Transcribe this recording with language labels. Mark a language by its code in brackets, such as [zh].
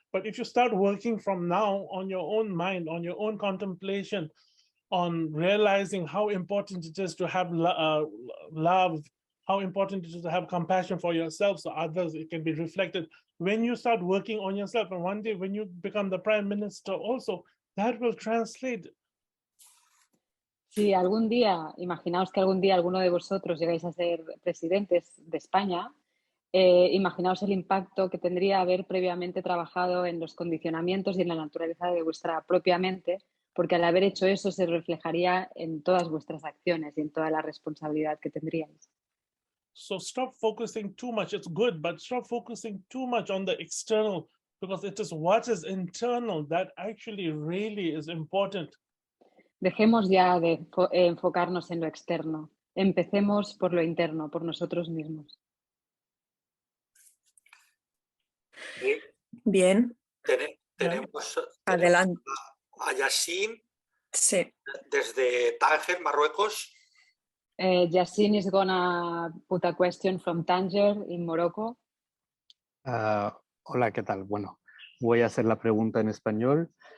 [en] But if you start working from now on your own mind, on your own contemplation, on realizing how important it is to have love, how important it is to have compassion for yourself so others, it can be reflected. When you start working on yourself, and one day when you become the prime minister also, that will translate. [es] Si algún día, imaginaos que algún día alguno de vosotros llegáis a ser presidentes de España, imaginaos el impacto que tendría haber previamente trabajado en los condicionamientos y en la naturaleza de vuestra propia mente, porque al haber hecho eso se reflejaría en todas vuestras acciones y en toda la responsabilidad que tendríais. [en] So stop focusing too much. It's good, but stop focusing too much on the external, because it is what is internal that actually really is important. [es] Dejemos ya de enfocarnos en lo externo. Empecemos por lo interno, por nosotros mismos. Bien. Tenemos Adelante. a Yasin, Sí. desde Tánger, Marruecos. [en] Yassine is gonna put a question from Tanger in Morocco. [es] Hola, ¿qué tal? Bueno, voy a hacer la pregunta en español.